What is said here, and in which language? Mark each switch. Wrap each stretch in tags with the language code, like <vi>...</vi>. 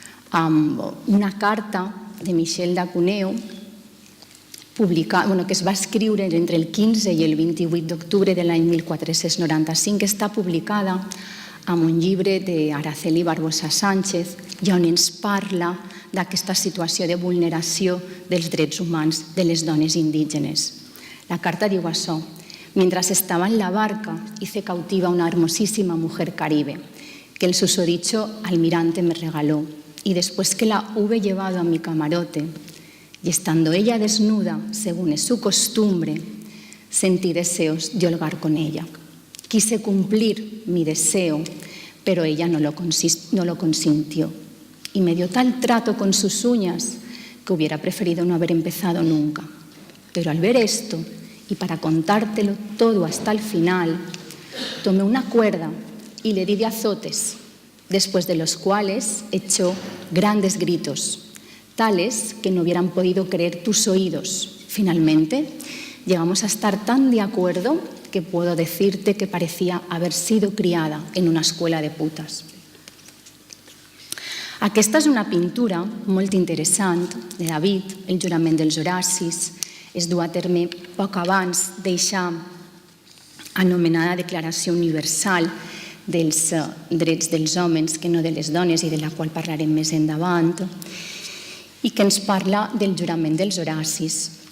<ca>amb una carta de Michel d'Acuneo que es va escriure entre el 15 i el 28 d'octubre de l'any 1495, que està publicada en un llibre d'Araceli Barbosa Sánchez i on ens parla d'aquesta situació de vulneració dels drets humans de les dones indígenes. La carta diu això:</ca> <es>mientras estaba en la barca hice cautiva una hermosísima mujer caribe que el susodicho almirante me regaló y después que la hube llevado a mi camarote y estando ella desnuda, según es su costumbre, sentí deseos de holgar con ella. Quise cumplir mi deseo, pero ella no lo consintió y me dio tal trato con sus uñas que hubiera preferido no haber empezado nunca. Pero al ver esto, y para contártelo todo hasta el final, tomé una cuerda y le di de azotes, después de los cuales echó grandes gritos, tales que no hubieran podido creer tus oídos. Finalmente, llegamos a estar tan de acuerdo que puedo decirte que parecía haber sido criada en una escuela de putes.</es> <ca>Aquesta és una pintura molt interessant de David, el jurament dels Horacis. Es du a terme poc abans d'eixa anomenada Declaració Universal dels drets dels homes, que no de les dones, i de la qual parlarem més endavant, i que ens parla del jurament dels Horacis.</ca>